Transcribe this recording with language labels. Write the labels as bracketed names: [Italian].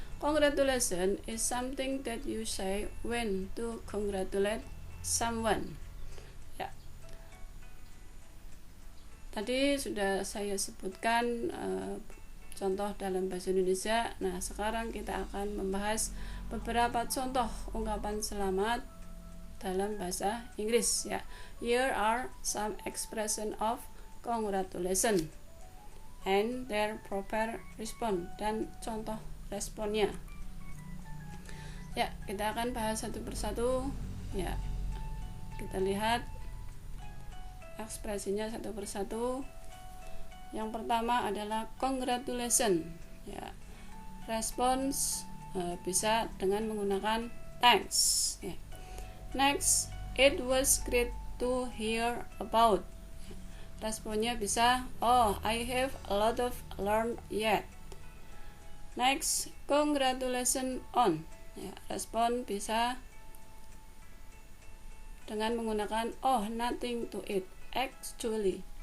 [English] Congratulations is something that you say when to congratulate someone. [Indonesian] Ya. Tadi sudah saya sebutkan contoh dalam bahasa Indonesia. Nah, sekarang kita akan membahas beberapa contoh ungkapan selamat dalam bahasa Inggris ya. [English] Here are some expression of congratulations and their proper response, dan contoh responnya. [Indonesian] Ya, kita akan bahas satu persatu ya. Kita lihat ekspresinya satu persatu. Yang pertama adalah congratulations ya. Respons bisa dengan menggunakan thanks ya. [English] Next, it was great to hear about. Responnya bisa, oh, I have a lot of learned yet. Next, congratulations on ya, respon bisa dengan menggunakan oh, nothing to it actually.